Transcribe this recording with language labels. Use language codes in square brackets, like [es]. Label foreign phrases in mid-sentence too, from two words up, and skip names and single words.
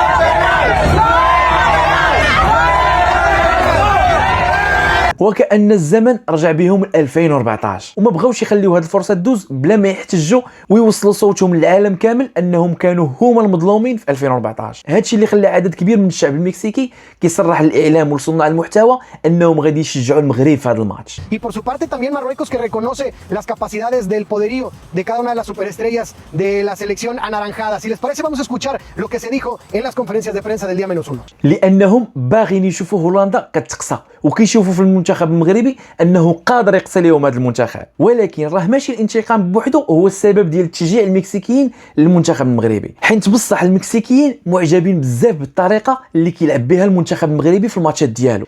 [ar] وكأن الزمن رجع بهم ل 2014 وما بغاوش يخليو هذه الفرصه تدوز بلا ما يحتجوا ويوصلوا صوتهم للعالم كامل انهم كانوا هما المظلومين في 2014. هادشي اللي خلى عدد كبير من الشعب المكسيكي كيصرح للاعلام ولصناع المحتوى انهم غادي يشجعوا المغرب في هذا الماتش. [es] Y por su parte también Marruecos que reconoce las capacidades del poderío de cada una de las superestrellas de la selección anaranjada. Si les parece vamos a escuchar lo que se dijo en las conferencias de prensa del día -1. [ar] لانهم باغيين يشوفوا هولندا كتقصى وكيشوفوا في المنتخب المغربي انه قادر يقصي لهم هذا المنتخب، ولكن راه ماشي الانتقام بوحده هو السبب ديال تشجيع المكسيكيين للمنتخب المغربي، حيت بصح المكسيكيين معجبين بزاف بالطريقه اللي كيلعب بها المنتخب المغربي في الماتشات ديالو.